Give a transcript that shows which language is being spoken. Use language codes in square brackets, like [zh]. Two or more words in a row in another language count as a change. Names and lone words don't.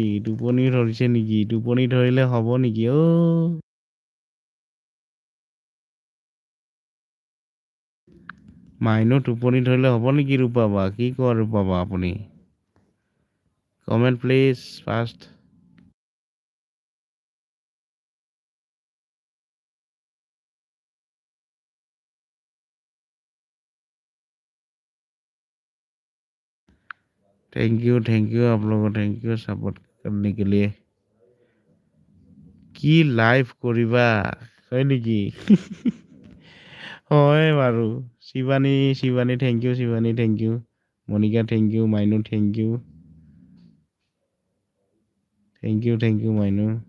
[as] টোপনি ধৰিছে নেকি? টোপনি ধৰিলে হ'ব নেকি মাইনু টোপনি ধৰিলে হ'ব নেকি ৰূপাবা? কি কোৱা ৰূপাবা আপুনি? [en] comment please first. thank you [hi] आप लोगों [en] thank you [hi] सपोर्ट करने के लिए। [as] কি লাইভ কৰিবা হয় নেকি? হয় বাৰু। শিৱানী [en] thank you. [as] মনিকা [en] thank you, [as] মাইনু [en] thank you [as] মাইনু।